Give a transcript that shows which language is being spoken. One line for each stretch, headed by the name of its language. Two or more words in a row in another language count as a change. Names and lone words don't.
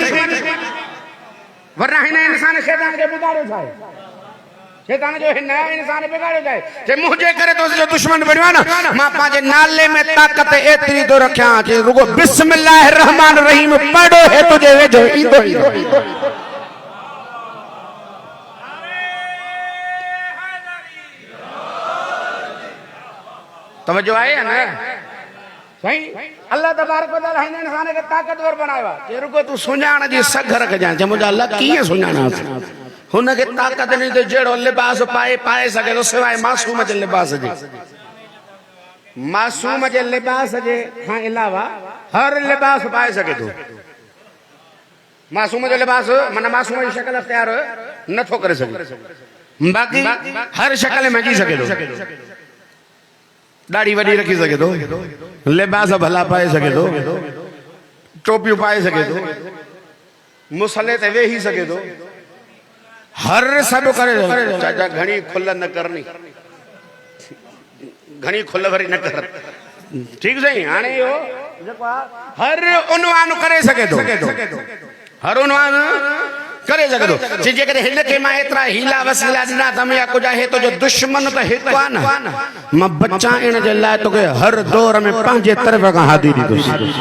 Sindhi: वरना हिन इंसान शैतान खे बिगाड़ियो छा शैतान जो हिन इंसान बिगाड़ियो छा जे मुंहिंजे करे तुंहिंजो दुश्मन बणियो आहे न मां पंहिंजे नाले में ताक़त एतिरी थो रखियां जे रुगो
Arabic: بسم الله رحمن رحيم
Sindhi: पढ़ो हे तुंहिंजे वेझो ईंदो ई तवज्जो आहे या न सही अल्लाह
Arabic: تبارك وتعالى
Sindhi: हिन इंसान खे ताक़तवर बनायो आहे जे रुगो तूं सुञाण जी सघ रखजांइ जे मुंहिंजा अल्लाह कीअं सुञाणांसि हुनखे ताक़त ॾिनी त जहिड़ो लिबास पाए सघे थो सवाइ मासूम जे लिबास जे मासूम जे लिबास जे खां अलावा हर लिबास पाए सघे थो मासूम जो लिबास माना मासूम जी शक्ल अख्तियार नथो करे सघे बाक़ी हर शक्ल में जी सघे थो दाढ़ी वॾी रखी सघे थो लिबास भला पाए सघे थो टोपियूं पाए सघे थो मुसले ते वेही सघे थो हर सभु करे चाचा घणी खुल न करनी घणी खुल भरी न कर ठीक सही हाणे इहो जेको आहे हर उनवान करे सघे थो हर उनवान करे सघे थो जे करे हिन खे मां एतिरा हीला वसीला ॾिना त या कुझु आहे तुंहिंजो दुश्मन त हिकु आहे न मां बचाइण जे लाइ तोखे हर दौर में पंहिंजे तरफ़ खां हादी ॾींदुसि